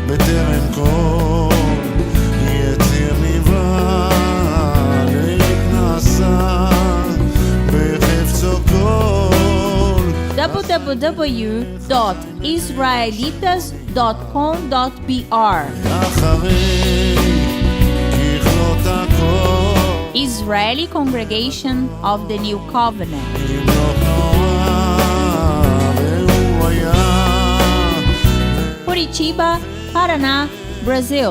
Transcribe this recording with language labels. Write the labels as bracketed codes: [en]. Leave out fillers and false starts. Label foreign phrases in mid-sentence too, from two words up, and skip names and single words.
[he] בטרם כל יציר נברא נעשה בחפצו כל [en] www.israelitas.com.br [he] אחרי ככלות הכל [en] Israeli Congregation of the New Covenant. [he] ימלוך נורא והוא היה [en] Curitiba, Paraná, Brazil.